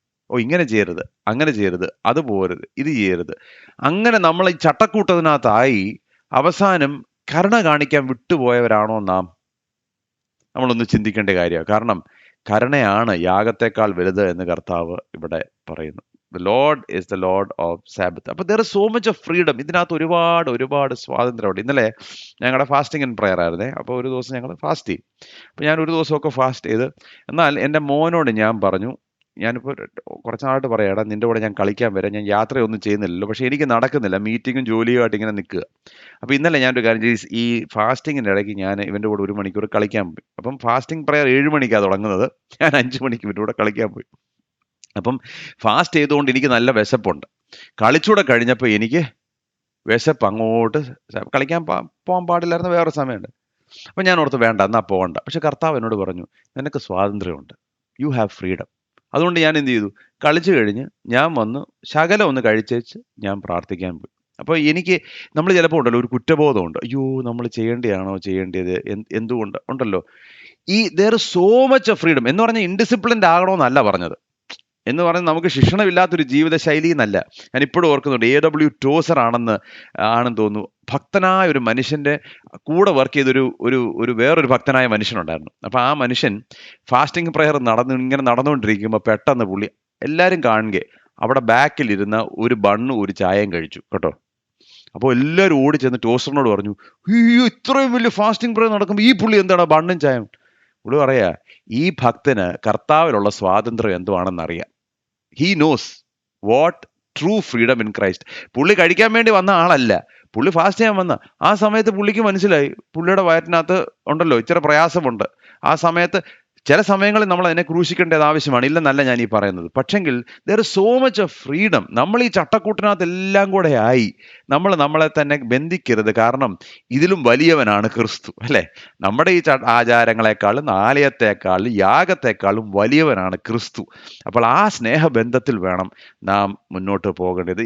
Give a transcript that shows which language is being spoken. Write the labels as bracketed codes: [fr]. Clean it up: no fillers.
[ml] ഇങ്ങനെ ചെയ്യരുത്, അങ്ങനെ ചെയ്യരുത്, അത് പോരുത്, ഇത് ചെയ്യരുത്. അങ്ങനെ നമ്മൾ ഈ ചട്ടക്കൂട്ടത്തിനകത്തായി അവസാനം കരുണ കാണിക്കാൻ വിട്ടുപോയവരാണോ നാം? നമ്മളൊന്ന് ചിന്തിക്കേണ്ട കാര്യമാണ്. കാരണം കരുണയാണ് യാഗത്തെക്കാൾ വലുത് എന്ന് കർത്താവ് ഇവിടെ പറയുന്നു. [en] The Lord is the Lord of Sabbath. അപ്പോൾ there is so much of freedom. [ml] ഇതിനകത്ത് ഒരുപാട് സ്വാതന്ത്ര്യമുണ്ട്. ഇന്നലെ ഞങ്ങളുടെ ഫാസ്റ്റിംഗ് ആൻഡ് പ്രെയർ ആയിരുന്നേ. അപ്പോൾ ഒരു ദിവസം ഞങ്ങൾ ഫാസ്റ്റ് ചെയ്യും. അപ്പോൾ ഞാൻ ഒരു ദിവസമൊക്കെ ഫാസ്റ്റ് ചെയ്ത്, എന്നാൽ എൻ്റെ മോനോട് ഞാൻ പറഞ്ഞു, ഞാനിപ്പോൾ കുറച്ച് നാളായിട്ട് പറയാം, എടാ നിൻ്റെ കൂടെ ഞാൻ കളിക്കാൻ വരാം, ഞാൻ യാത്രയൊന്നും ചെയ്യുന്നില്ലല്ലോ, പക്ഷേ എനിക്ക് നടക്കുന്നില്ല, മീറ്റിങ്ങും ജോലിയുമായിട്ട് ഇങ്ങനെ നിൽക്കുക. അപ്പോൾ ഇന്നലെ ഞാനൊരു കാര്യം ചെയ്ത്, ഈ ഫാസ്റ്റിങ്ങിൻ്റെ ഇടയ്ക്ക് ഞാൻ ഇവൻ്റെ കൂടെ 1 മണിക്കൂർ കളിക്കാൻ പോയി. അപ്പം ഫാസ്റ്റിംഗ് പ്രെയർ 7 മണിക്കാണ് തുടങ്ങുന്നത്, ഞാൻ 5 മണിക്ക് ഇവൻ്റെ കൂടെ കളിക്കാൻ പോയി. അപ്പം ഫാസ്റ്റ് ചെയ്തുകൊണ്ട് എനിക്ക് നല്ല വിശപ്പുണ്ട്. കളിച്ചൂടെ കഴിഞ്ഞപ്പോൾ എനിക്ക് വിശപ്പ് അങ്ങോട്ട്, കളിക്കാൻ പോകാൻ പാടില്ലായിരുന്നു, വേറെ സമയമുണ്ട്. അപ്പം ഞാൻ ഓർത്ത് വേണ്ട, എന്നാൽ പോകണ്ട. പക്ഷെ കർത്താവ് എന്നോട് പറഞ്ഞു, നിനക്ക് സ്വാതന്ത്ര്യമുണ്ട്, [en] You have freedom. [ml] അതുകൊണ്ട് ഞാൻ എന്ത് ചെയ്തു, കളിച്ചു കഴിഞ്ഞ് ഞാൻ വന്ന് ശകലം ഒന്ന് കഴിച്ചേച്ച് ഞാൻ പ്രാർത്ഥിക്കാൻ പോയി. അപ്പോൾ നമ്മൾ ചിലപ്പോൾ ഉണ്ടല്ലോ ഒരു കുറ്റബോധമുണ്ട്, അയ്യോ നമ്മൾ ചെയ്യേണ്ടത് എന്തുകൊണ്ട് ഉണ്ടല്ലോ. [en] there is so much of freedom [ml] എന്ന് പറഞ്ഞാൽ ഇൻഡിസിപ്ലിൻഡ് ആകണമെന്നല്ല പറഞ്ഞത്. എന്ന് പറഞ്ഞാൽ നമുക്ക് ശിക്ഷണമില്ലാത്തൊരു ജീവിതശൈലി എന്നല്ല. ഞാൻ ഇപ്പോഴും ഓർക്കുന്നുണ്ട്, A.W. ടോസർ ആണെന്ന് തോന്നുന്നു, ഭക്തനായ ഒരു മനുഷ്യൻ്റെ കൂടെ വർക്ക് ചെയ്തൊരു വേറൊരു ഭക്തനായ മനുഷ്യനുണ്ടായിരുന്നു. അപ്പോൾ ആ മനുഷ്യൻ ഫാസ്റ്റിംഗ് പ്രെയർ ഇങ്ങനെ നടന്നുകൊണ്ടിരിക്കുമ്പോൾ പെട്ടെന്ന് പുള്ളി എല്ലാവരും കാണുകെ അവിടെ ബാക്കിലിരുന്ന ഒരു ബണ്ണും ഒരു ചായയും കഴിച്ചു കേട്ടോ. അപ്പോൾ എല്ലാവരും ഓടി ചെന്ന് ടോസ്റ്ററിനോട് പറഞ്ഞു, അയ്യോ ഇത്രയും വലിയ ഫാസ്റ്റിംഗ് പ്രെയർ നടക്കുമ്പോൾ ഈ പുള്ളി എന്താണ് ബണ്ണും ചായയും? പുള്ളി പറയാ, ഈ ഭക്തന് കർത്താവിലുള്ള സ്വാതന്ത്ര്യം എന്തുവാണെന്നറിയാം. [en] He knows what true freedom in Christ. [ml] പുള്ളി കഴിക്കാൻ വേണ്ടി വന്ന ആളല്ല, പുള്ളി ഫാസ്റ്റ് ചെയ്യാൻ വന്ന. ആ സമയത്ത് പുള്ളിക്ക് മനസ്സിലായി പുള്ളിയുടെ വയറ്റിനകത്ത് ഉണ്ടല്ലോ ഇച്ചിരി പ്രയാസമുണ്ട്. ആ സമയത്ത് ചില സമയങ്ങളിൽ നമ്മൾ അതിനെ ക്രൂശിക്കേണ്ടത് ആവശ്യമാണ്, ഇല്ലെന്നല്ല ഞാൻ ഈ പറയുന്നത്. [en] പക്ഷെങ്കിൽ there is so much of freedom. [ml] നമ്മൾ ഈ ചട്ടക്കൂട്ടിനകത്ത് എല്ലാം കൂടെ ആയി നമ്മളെ തന്നെ ബന്ധിക്കരുത്. കാരണം ഇതിലും വലിയവനാണ് ക്രിസ്തു, അല്ലേ? നമ്മുടെ ഈ ആചാരങ്ങളെക്കാളും ആലയത്തെക്കാളും യാഗത്തെക്കാളും വലിയവനാണ് ക്രിസ്തു. അപ്പോൾ ആ സ്നേഹബന്ധത്തിൽ വേണം നാം മുന്നോട്ട് പോകേണ്ടത്.